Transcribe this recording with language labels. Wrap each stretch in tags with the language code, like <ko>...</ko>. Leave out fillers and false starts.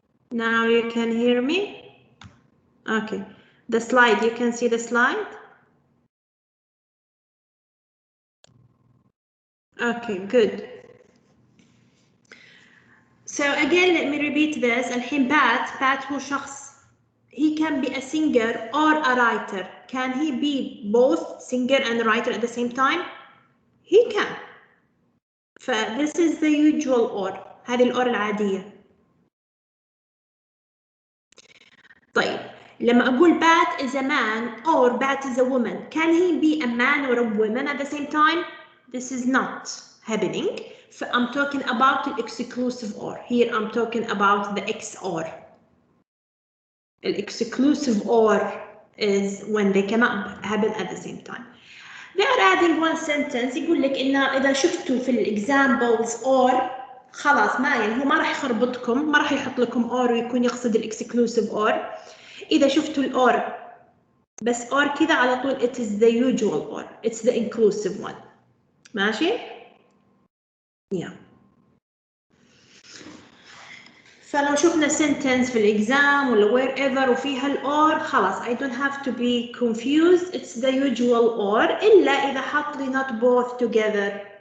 <en>Now you can hear me? Okay. The slide, you can see the slide? Okay, good. So again, let me repeat this.</en> <ar>الحين Bat هو شخص.</ar> <en>He can be a singer or a writer. Can he be both singer and writer at the same time? He can. This is the usual or.</en> <ar>هذه الأور العادية. طيب لما أقول</ar> <en>Bat is a man or Bat is a woman, can he be a man or a woman at the same time? This is not happening. I'm talking about the exclusive or. Here I'm talking about the XOR. The exclusive or is when they cannot happen at the same time. They are adding one sentence</en> <ar>يقول لك إن إذا شفتوا في examples or خلاص ما يعني هو ما راح يخربطكم، ما راح يحط لكم or ويكون يقصد exclusive or. إذا شفتوا</ar> <en>or بس or</en> <ar>كذا على طول</ar> <en>it is the usual or. It's the inclusive one.</en> <ar>ماشي؟</ar> <en>Yeah.</en> <ar>فلو شفنا</ar> <en>sentence</en> <ar>في الإكزام ولا</ar> <en>wherever</en> <ar>وفيها الأور خلاص</ar> <en>I don't have to be confused, it's the usual or</en> <ar>إلا إذا حط لي</ar> <en>not both together.</en>